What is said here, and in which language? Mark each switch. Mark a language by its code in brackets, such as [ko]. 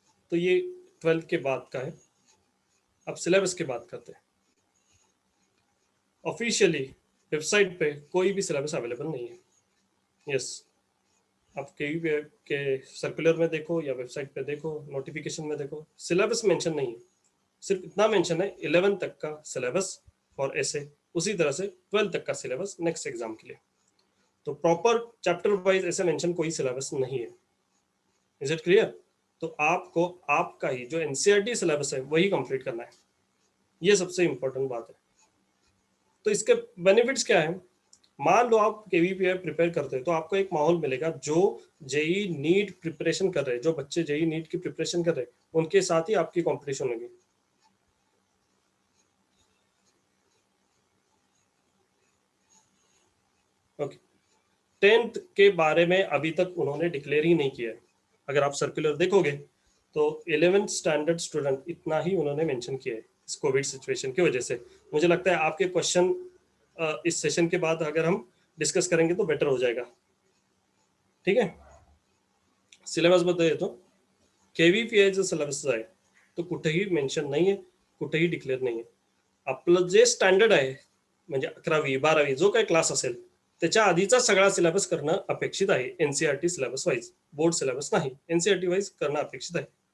[hi] तो ये 12th के बाद का है. अब सिलेबस की बात करते हैं. ऑफिशियली वेबसाइट पे कोई भी सिलेबस अवेलेबल नहीं है. यस. आप कहीं भी के सर्कुलर में देखो या वेबसाइट पे देखो, नोटिफिकेशन में देखो, सिलेबस मेंशन नहीं है. सिर्फ इतना मेंशन है 11 तक का सिलेबस और ऐसे उसी तरह से 12 तक का सिलेबस नेक्स्ट एग्जाम के लिए. तो प्रॉपर चैप्टर वाइज ऐसे मेंशन कोई सिलेबस नहीं है. [en] Is it clear? [hi] तो आपको आपका ही जो NCERT सिलेबस है वही कंप्लीट करना है. ये सबसे इंपॉर्टेंट बात है. तो इसके बेनिफिट्स क्या है? मान लो आप KVPI प्रिपेयर करते हैं तो आपको एक माहौल मिलेगा. जो JEE नीट प्रिपरेशन कर रहे हैं, जो बच्चे JEE नीट की प्रिपरेशन कर रहे हैं, उनके साथ ही आपकी कॉम्पिटिशन होगी. ओके. 10th के बारे में अभी तक उन्होंने डिक्लेयर ही नहीं किया है. अगर आप सर्कुलर देखोगे तो 11th स्टैंडर्ड स्टूडेंट इतना ही उन्होंने मेंशन किया है इस कोविड सिचुएशन की वजह से. मुझे लगता है आपके क्वेश्चन इस सेशन के बाद अगर हम डिस्कस करेंगे तो बेटर हो जाएगा. [mr] ठीक आहे. सिलेबस बद्दल येतो. KVPI जो सिलेबस आहे तो कुठेही मेन्शन नाहीये, कुठेही डिक्लेअर नाहीये. आपलं जे स्टँडर्ड आहे म्हणजे 11वी 12वी जो काही क्लास असेल त्याच्या आधीचा सगळा सिलेबस करणं अपेक्षित आहे. NCERT syllabus wise, board syllabus नाही, NCERT वाईज करणं अपेक्षित आहे.